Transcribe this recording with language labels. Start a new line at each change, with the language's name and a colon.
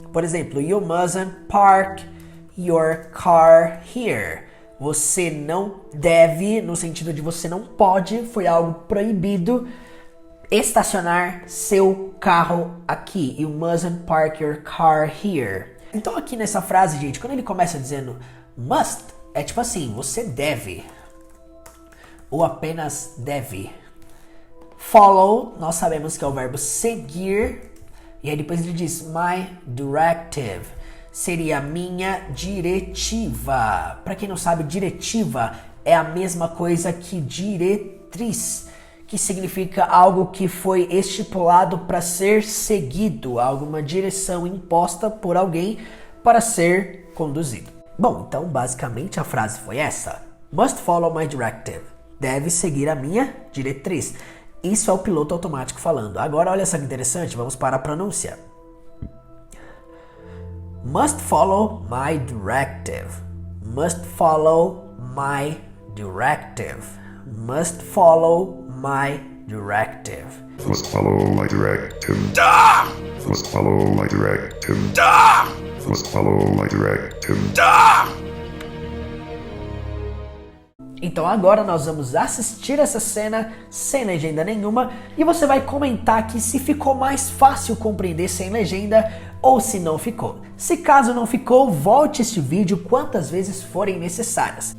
Portuguese: Por exemplo,
English: you mustn't park your car here.
Portuguese: Você não deve, no sentido de você não pode, foi algo proibido, estacionar seu carro aqui.
English: You mustn't park your car here.
Portuguese: Então aqui nessa frase, gente, quando ele começa dizendo must, é tipo assim, você deve. Ou apenas deve. Follow, nós sabemos que é o verbo seguir. E aí depois ele diz
English: my directive.
Portuguese: Seria minha diretiva. Para quem não sabe, diretiva é a mesma coisa que diretriz, que significa algo que foi estipulado para ser seguido, alguma direção imposta por alguém para ser conduzido. Bom, então basicamente a frase foi essa:
English: must follow my directive.
Portuguese: Deve seguir a minha diretriz. Isso é o piloto automático falando. Agora olha só que interessante, vamos para a pronúncia.
English: Must follow my directive. Must follow my directive. Must follow my directive. Must follow my directive. Ah! Must follow my directive. Ah! Must follow my directive. Ah!
Portuguese: Então agora nós vamos assistir essa cena sem legenda nenhuma e você vai comentar aqui se ficou mais fácil compreender sem legenda ou se não ficou. Se caso não ficou, volte este vídeo quantas vezes forem necessárias.